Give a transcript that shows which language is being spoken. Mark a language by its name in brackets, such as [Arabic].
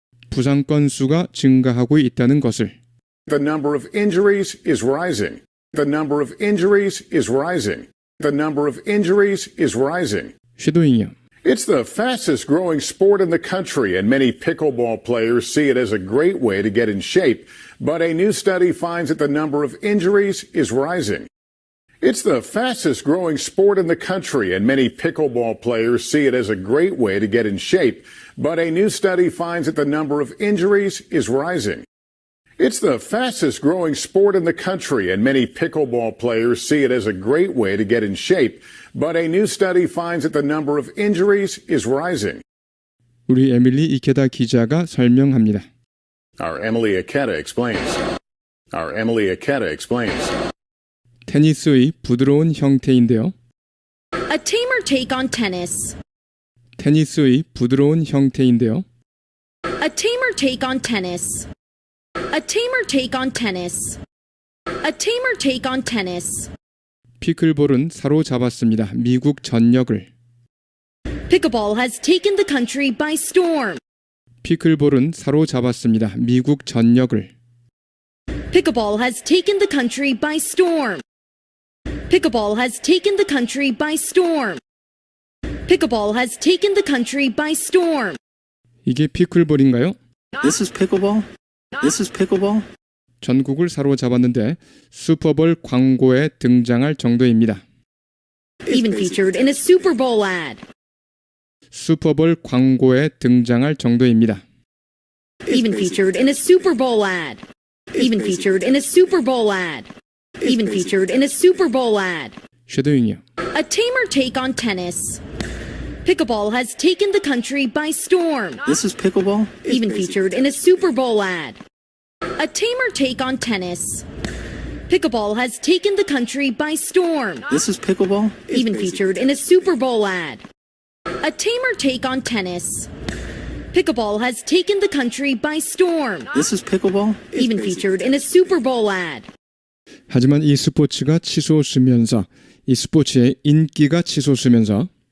[Korean] 부상 건수가 증가하고 있다는 것을. [English] The number of injuries is rising. The number of injuries is rising. The number of injuries is rising. [Korean] 쉐도잉이요. [English] It's the fastest growing sport in the country, and many pickleball players see it as a great way to get in shape. But a new study finds that the number of injuries is rising. It's the fastest growing sport in the country, and many pickleball players see it as a great way to get in shape. But a new study finds that the number of injuries is rising. It's the fastest growing sport in the country, and many pickleball players see it as a great way to get in shape. But a new study finds that the number of injuries is rising. [Korean] 우리 에밀리 이케다 기자가 설명합니다. [English] Our Emily Ikeda explains. Our Emily Ikeda explains. [Korean] 테니스의 부드러운 형태인데요. [English] A tamer take on tennis. [Korean] 테니스의 부드러운 형태인데요. [English] A tamer take on tennis. A tamer take on tennis. A tamer take on tennis. [Korean] 피클볼은 사로잡았습니다. 미국 전역을. [English] Pickleball has taken the country by storm. [Korean] 피클볼은 사로잡았습니다. 미국 전역을. [English] Pickleball has taken the country by storm. Pickleball has taken the country by storm. Pickleball has taken the country by storm. [Korean] 이게 피클볼인가요? [English] This is pickleball? This is pickleball? [Korean] 전국을 사로잡았는데 슈퍼볼 광고에 등장할 정도입니다. [English] Even featured in a Super Bowl ad. [Korean] 슈퍼볼 광고에 등장할 정도입니다. [English] Even featured in a Super Bowl ad. Even featured in a Super Bowl ad. Even featured in a Super Bowl ad. [Korean] 쉐도잉이요. [English] A tamer take on tennis. Pickleball has taken the country by storm. This is pickleball? Even featured in a Super Bowl ad. A tamer take on tennis. Pickleball has taken the country by storm. This is pickleball? Even featured in a Super Bowl ad. A tamer take on tennis. Pickleball has taken the country by storm. This is pickleball? Even featured in a Super Bowl ad. [Korean] 하지만 이 스포츠가 치솟으면서 이 스포츠의 인기가 치솟으면서